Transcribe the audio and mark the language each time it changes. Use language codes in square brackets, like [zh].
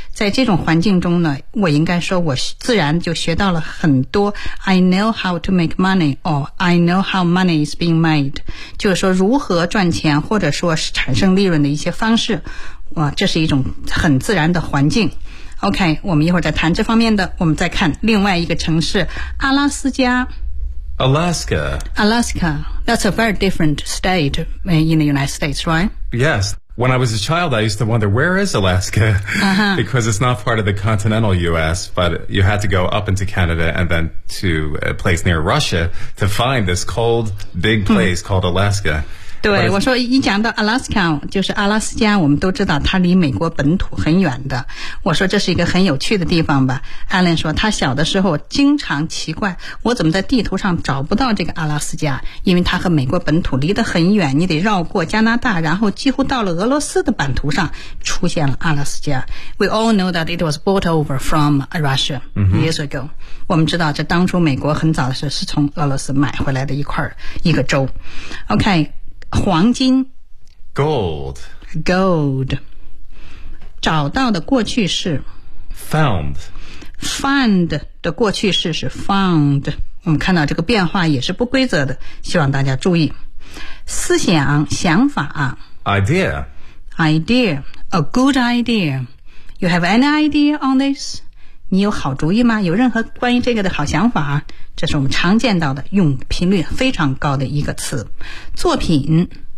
[zh] 在这种环境中呢，我应该说我自然就学到了很多 [en] I know how to make money, or I know how money is being made. [zh] 就是说如何赚钱或者说是产生利润的一些方式。哇，这是一种很自然的环境。OK, 我们一会儿再谈这方面的，我们再看另外一个城市，阿拉斯加。 [en] Alaska. Alaska, that's a very different state in the United States, right? Yes, When I was a child, I used to wonder, where is Alaska? Uh-huh. Because it's not part of the continental U.S., but you had to go up into Canada and then to a place near Russia to find this cold, big place called Alaska. [zh] 对，我说一讲到 Alaska, 就是阿拉斯加，我们都知道它离美国本土很远的。我说这是一个很有趣的地方吧。Alan 说他小的时候经常奇怪，我怎么在地图上找不到这个阿拉斯加，因为它和美国本土离得很远，你得绕过加拿大，然后几乎到了俄罗斯的版图上出现了阿拉斯加。 [en] We all know that it was brought over from Russia years ago.、 Mm-hmm. [zh] 我们知道这当初美国很早的时候是从俄罗斯买回来的一块一个州。 OK,黄金 [en] Gold [zh] Gold 找到的过去式 [en] Found [zh] Find 的过去式是 Found 我们看到这个变化也是不规则的希望大家注意思想想法 [en] Idea Idea A good idea You have any idea on this? [zh] 你有好主意吗有任何关于这个的好想法这是我们常见到的用频率非常高的一个词作品